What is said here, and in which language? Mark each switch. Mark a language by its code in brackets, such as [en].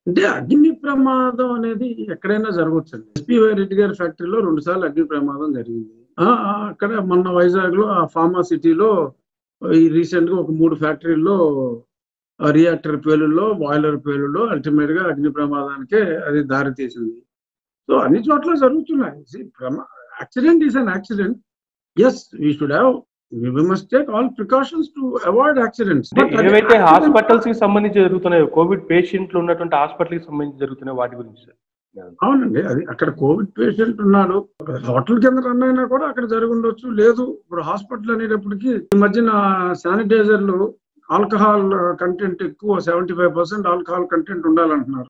[te] అంటే అగ్ని ప్రమాదం అనేది ఎక్కడైనా జరగవచ్చు. ఎస్పీ రెడ్డి గారి ఫ్యాక్టరీలో 2 సార్లు అగ్ని ప్రమాదం జరిగింది. అక్కడ మొన్న వైజాగ్ లో ఆ ఫార్మా సిటీలో ఈ రీసెంట్ గా ఒక 3 ఫ్యాక్టరీల్లో రియాక్టర్ పేలుల్లో, బాయిలర్ పేలుల్లో అల్టిమేట్ గా అగ్ని ప్రమాదానికే అది దారి తీసింది. సో అన్ని చోట్ల జరుగుతున్నాయి. [en] Accident is an accident. Yes, we should have we must take all precautions to avoid accidents. [te] ఏవైతే హాస్పిటల్స్ కి సంబంధించి జరుగుతున్నాయో, కోవిడ్ పేషెంట్లు ఉన్నటువంటి హాస్పిటల్ కి సంబంధించి జరుగుతున్నాయి వాటి గురించి అవునండి. అది అక్కడ కోవిడ్ పేషెంట్ ఉన్నాడు. హోటల్ కింద రన్ అయినా కూడా అక్కడ జరిగి ఉండొచ్చు. లేదు ఇప్పుడు హాస్పిటల్ అనేటప్పటికి ఈ మధ్యన శానిటైజర్లు ఆల్కహాల్ కంటెంట్ ఎక్కువ 75% ఆల్కహాల్ కంటెంట్ ఉండాలంటున్నారు.